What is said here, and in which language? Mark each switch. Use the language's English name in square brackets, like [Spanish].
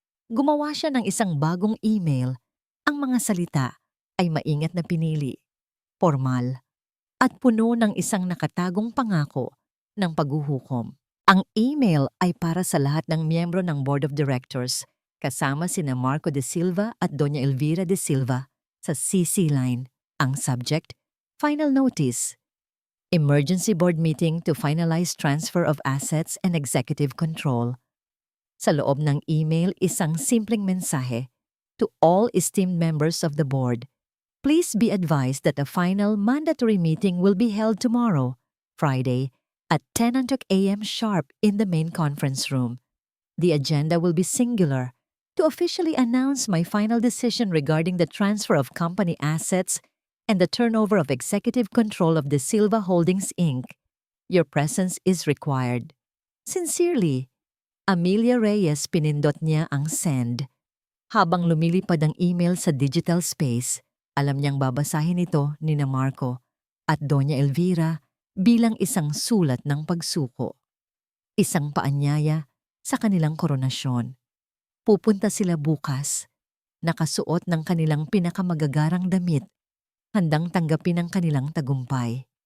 [Filipino] Gumawa siya ng isang bagong email. Ang mga salita ay maingat na pinili, formal, at puno ng isang nakatagong pangako ng paghuhukom. Ang email ay para sa lahat ng miyembro ng Board of Directors, kasama sina Marco de Silva at Doña Elvira de Silva sa CC line. Ang subject, [English] Final Notice. Emergency Board Meeting to finalize transfer of assets and executive control. [Filipino] Sa loob ng email, isang simpleng mensahe. [English] To all esteemed members of the board, please be advised that a final mandatory meeting will be held tomorrow, Friday, at 10 a.m. sharp in the main conference room. The agenda will be singular to officially announce my final decision regarding the transfer of company assets and the turnover of executive control of De Silva Holdings, Inc. Your presence is required. Sincerely, [Filipino] Amelia Reyes. Pinindot niya ang send. Habang lumilipad ang email sa digital space, alam niyang babasahin ito ni Marco at Doña Elvira bilang isang sulat ng pagsuko. Isang paanyaya sa kanilang koronasyon. Pupunta sila bukas, nakasuot ng kanilang pinakamagagarang damit, handang tanggapin ang kanilang tagumpay.